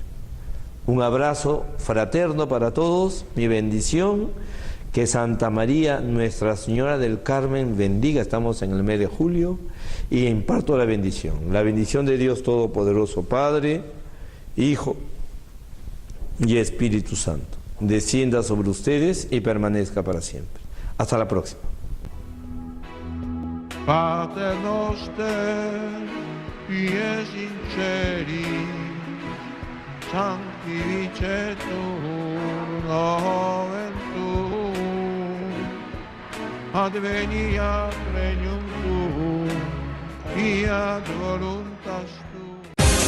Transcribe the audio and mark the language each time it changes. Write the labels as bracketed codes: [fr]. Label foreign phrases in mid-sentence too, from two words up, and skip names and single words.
[es] Un abrazo fraterno para todos, mi bendición, que Santa María, Nuestra Señora del Carmen, bendiga, estamos en el mes de julio, y imparto la bendición de Dios Todopoderoso, Padre, Hijo y Espíritu Santo, descienda sobre ustedes y permanezca para siempre. Hasta la próxima. [la] Pater noster, pie sinceri, sanctificetur nomen tuum, adveniat regnum tuum, fiat voluntas tua.